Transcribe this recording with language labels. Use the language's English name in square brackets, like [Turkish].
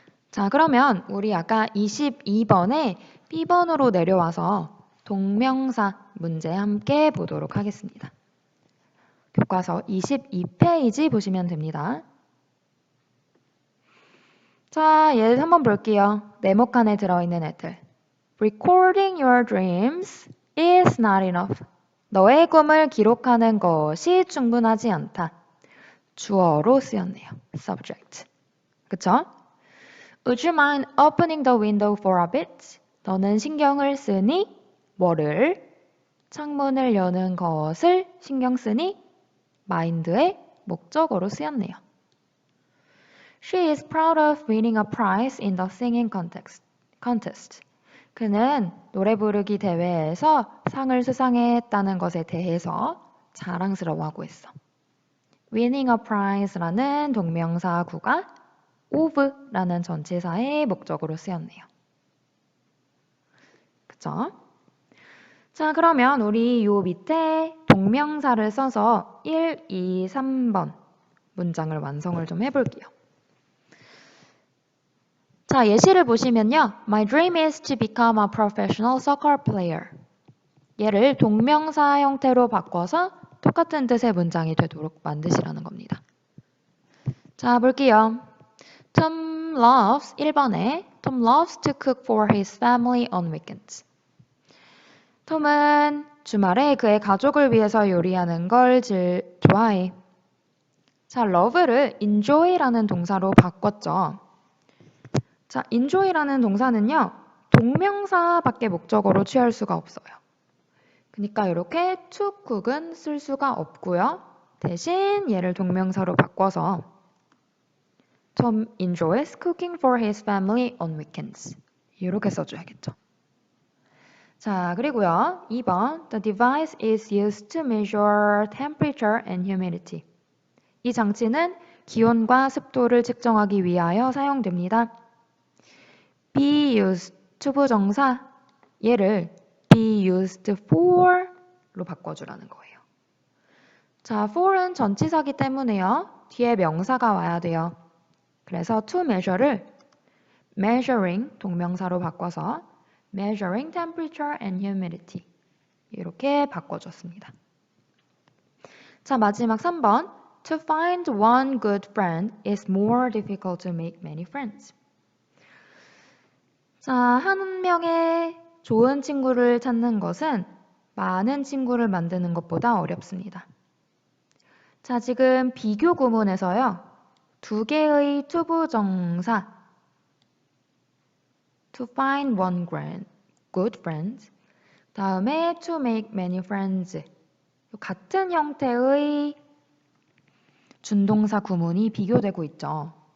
[Korean] 자, 그러면 우리 아까 22번에 B번으로 내려와서 동명사 문제 함께 보도록 하겠습니다. 교과서 22페이지 보시면 됩니다. 자, 얘 한번 볼게요. 네모 칸에 들어있는 애들. [English] Recording your dreams is not enough. [Korean] 너의 꿈을 기록하는 것이 충분하지 않다. 주어로 쓰였네요. subject. 그쵸? [English] Would you mind opening the window for a bit? [Korean] 너는 신경을 쓰니? 뭐를? 창문을 여는 것을 신경 쓰니? mind의 목적어로 쓰였네요. [English] She is proud of winning a prize in the singing contest. [Korean] 그는 노래 부르기 대회에서 상을 수상했다는 것에 대해서 자랑스러워하고 있어. [English] winning a prize [Korean] 라는 동명사 구가 of라는 전치사의 목적으로 쓰였네요. 그쵸? 자, 그러면 우리 요 밑에 동명사를 써서 1, 2, 3번 문장을 완성을 좀 해볼게요. 자, 예시를 보시면요. [English] My dream is to become a professional soccer player. [Korean] 얘를 동명사 형태로 바꿔서 똑같은 뜻의 문장이 되도록 만드시라는 겁니다. 자, 볼게요. [English] Tom loves [Korean] 1번에 [English] Tom loves to cook for his family on weekends. [Korean] 톰은 주말에 그의 가족을 위해서 요리하는 걸 좋아해. 자, love를 enjoy라는 동사로 바꿨죠. 자, enjoy라는 동사는요. 동명사밖에 목적어로 취할 수가 없어요. 그러니까 이렇게 to cook은 쓸 수가 없고요. 대신 얘를 동명사로 바꿔서 [English] Tom enjoys cooking for his family on weekends. [Korean] 이렇게 써줘야겠죠. 자, 그리고요. [English] 2번 The device is used to measure temperature and humidity. [Korean] 이 장치는 기온과 습도를 측정하기 위하여 사용됩니다. be used to 부정사 얘를 be used for로 바꿔주라는 거예요. 자, for은 전치사기 때문에요. 뒤에 명사가 와야 돼요. 그래서 to measure를 measuring 동명사로 바꿔서 [English] measuring temperature and humidity [Korean] 이렇게 바꿔줬습니다. 자, 마지막 3번 [English] To find one good friend is more difficult to make many friends. [Korean] 자, 한 명의 좋은 친구를 찾는 것은 많은 친구를 만드는 것보다 어렵습니다. 자, 지금 비교 구문에서요. 두 개의 투부정사 [English] to find one good friend [Korean] 다음에 [English] to make many friends [Korean] 같은 형태의 준동사 구문이 비교되고 있죠.